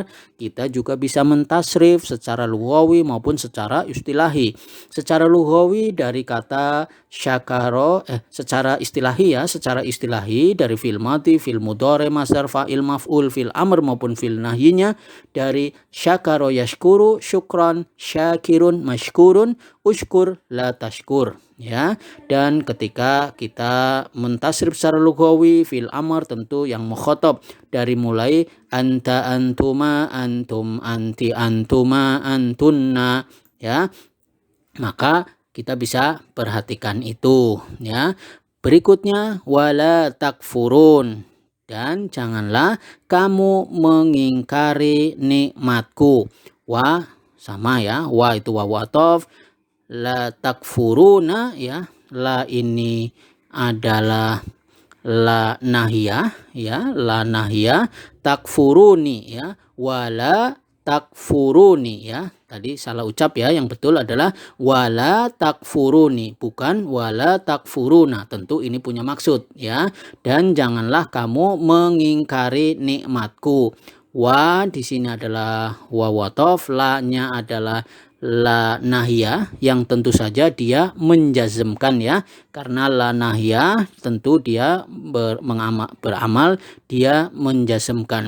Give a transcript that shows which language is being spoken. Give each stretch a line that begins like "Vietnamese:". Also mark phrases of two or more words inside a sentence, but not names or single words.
Indonesian: Kita juga bisa mentasrif secara lughawi maupun secara istilahi. Secara lughawi dari kata syakaro, secara istilahi ya, secara istilahi dari
Arabic: فعل ماضي، فعل مضارع، مصدر، فاعل، مفعول، فعل أمر
Indonesian: maupun fi'il nahyinya dari
Arabic: شكر يشكر، شكرا، شاكر، مشكور، اشكر، لا تشكر
Indonesian: ya. Dan ketika kita mentasrif secara lughawi
Arabic: فعل أمر
Indonesian: tentu yang mukhatab dari mulai
Arabic: أنت، أنتما، أنتم، أنتِ، أنتما، أنتن
Indonesian: ya, maka kita bisa perhatikan itu ya. Berikutnya
Arabic: ولا تكفرون,
Indonesian: dan janganlah kamu mengingkari nikmatku. Wa sama ya, wa itu
Arabic: واو عطف, لا تكفرونَ
Indonesian: ya, la ini adalah
Arabic: لا ناهية
Indonesian: ya,
Arabic: لا ناهية,
Indonesian: takfuruni ya,
Arabic: ولا تكفروني
Indonesian: ya. Tadi salah ucap ya, yang betul adalah
Arabic: ولا تكفروني,
Indonesian: bukan
Arabic: ولا تكفرونَ.
Indonesian: Tentu ini punya maksud ya. Dan janganlah kamu mengingkari nikmatku. Wa di sini adalah
Arabic: واو عطف,
Indonesian: la-nya adalah
Arabic: لا ناهية
Indonesian: yang tentu saja dia menjazmkan ya, karena
Arabic: لا ناهية
Indonesian: tentu dia beramal dia menjazmkan.